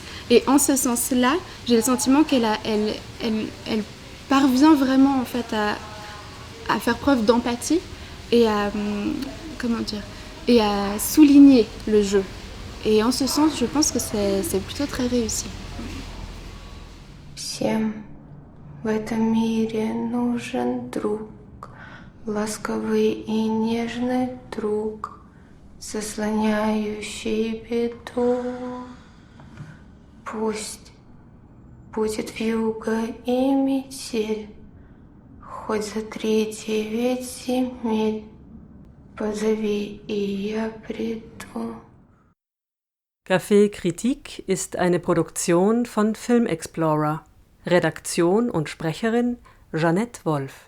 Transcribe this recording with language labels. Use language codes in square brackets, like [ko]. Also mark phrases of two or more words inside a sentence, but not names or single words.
[fr] Et en ce sens-là, j'ai le sentiment qu'elle parvient vraiment en fait à faire preuve d'empathie et à souligner le jeu. Et en ce sens, je pense que c'est plutôt très réussi. [ru] Всем в этом мире нужен друг, ласковый и нежный друг, заслоняющий беду. Пусть будет вьюга и метель, хоть за 3-9 земель, позови, и я приду. [de] Café Kritik ist eine Produktion von Film Explorer. Redaktion und Sprecherin Jeanette Wolf.